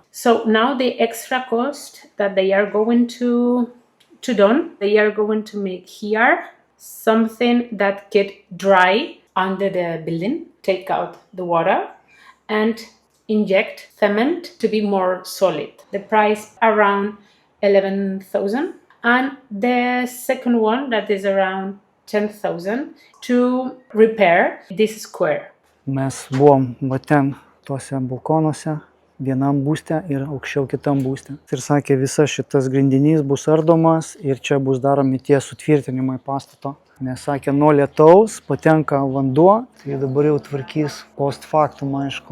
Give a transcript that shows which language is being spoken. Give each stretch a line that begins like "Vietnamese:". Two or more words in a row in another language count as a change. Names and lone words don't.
English: So now the extra cost that they are going to do, they are going to make here something that get dry under the building, take out the water and inject cement to be more solid. The price around 11,000 and the second one that is around 10,000 to repair this square.
Lithuanian: Mes buvom va ten, tuose balkonuose, vienam būste ir aukščiau kitam būste. Ir sakė, visas šitas grindinys bus ardomas ir čia bus daromi tie sutvirtinimai pastato. Nes sakė, nuo lietaus patenka vanduo, tai dabar jau tvarkys
Latin: post factum,
Lithuanian: aišku.